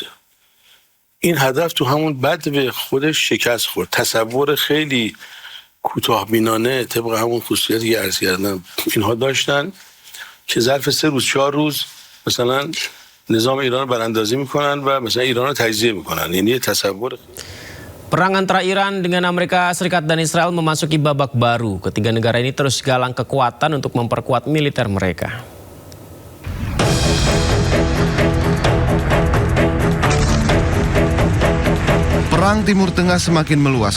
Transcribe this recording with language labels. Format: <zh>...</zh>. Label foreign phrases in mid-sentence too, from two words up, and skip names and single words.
<fa>این هدف تو همون بعد به خودش شکست خورد. تصور خیلی کوتاه‌بینانه طبق همون خصوصیتی که عرض کردم اینها داشتن که ظرف 3 روز 4 روز مثلا نظام ایران رو براندازی میکنن و مثلا ایران رو تجزیه میکنن. یعنی تصور.</fa> <id>Perang antara Iran dengan Amerika Serikat dan Israel memasuki babak baru. Ketiga negara ini terus galang kekuatan untuk memperkuat militer mereka. Perang Timur Tengah semakin meluas.</id>